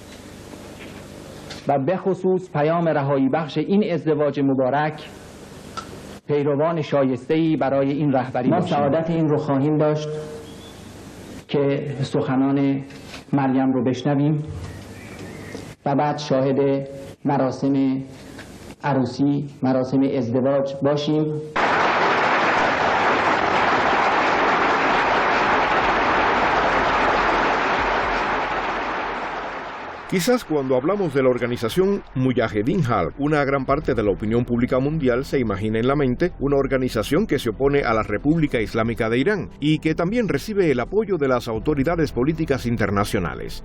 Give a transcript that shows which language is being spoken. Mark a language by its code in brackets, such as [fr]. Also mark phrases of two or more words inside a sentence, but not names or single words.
[fa] و به خصوص پیام رهایی بخش این ازدواج مبارک پیروان شایسته‌ای برای این رهبری ما سعادت این رو خواهیم داشت که سخنان مریم رو بشنویم و بعد شاهد مراسم عروسی، مراسم ازدواج باشیم. [es] Quizás cuando hablamos de la organización Mujahedin Halq, una gran parte de la opinión pública mundial se imagina en la mente una organización que se opone a la República Islámica de Irán y que también recibe el apoyo de las autoridades políticas internacionales.